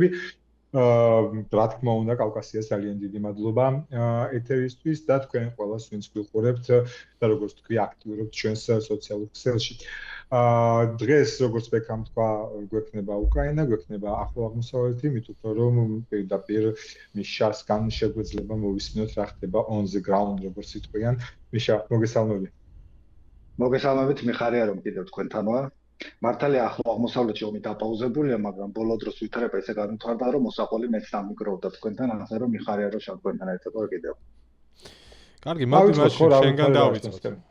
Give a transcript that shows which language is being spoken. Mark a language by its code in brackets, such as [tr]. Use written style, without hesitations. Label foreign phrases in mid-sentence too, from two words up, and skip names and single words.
[ka] რა თქმა უნდა, კავკასიას ძალიან დიდი მადლობა ეთერისთვის და თქვენ ყველას, ვინც გვიყურებთ და როგორც თქვი, აქტიურობთ ჩვენს სოციალურ ქსელში. დღეს როგორც ბეკამ თქვა, გვექნება უკრაინა, გვექნება ახლო აღმოსავლეთი, მით უფრო რომ პირდაპირ მიშასგან შეგვეძლება მოვისმინოთ რა ხდება [en] on the ground, [ka] როგორც იტყვიან. მიშა, მოგესალმებით. მოგესალმებით, მიხარია რომ კიდევ თქვენთან ვარ. მართალია ახლო აღმოსავლეთში ომი დაპაუზებულია, მაგრამ ბოლო დროს ვითარება ესე განვითარდა, რომ მოსაყოლი მეც დამიგროვდა თქვენთან, ასე რომ მიხარია რომ თქვენთან ერთად ვარ კიდევ. კარგი, მოდი მაშინ შენგან დავიწყოთ.